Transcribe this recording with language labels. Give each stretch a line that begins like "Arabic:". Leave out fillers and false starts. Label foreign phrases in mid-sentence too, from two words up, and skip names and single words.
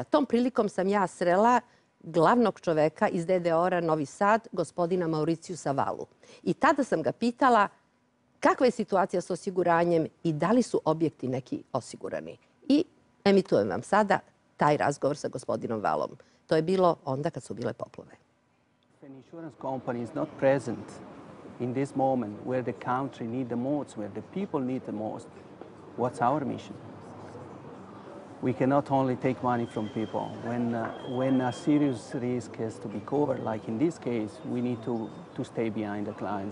Serbian: Tom prilikom sam ja srela glavnog čoveka iz DDOR-a Novi Sad, gospodina Mauriciusa Vallu. I tada sam ga pitala kakva je situacija s osiguranjem i da li su objekti neki osigurani. I emitujem vam sada taj razgovor sa gospodinom Vallom. To je bilo onda kad su bile poplave.
English: An insurance company is not present in this moment where the country needs the most, where the people need the most. What's our mission? We cannot only take money from people. When a serious risk has to be covered, like in this case, we need to stay behind the clients.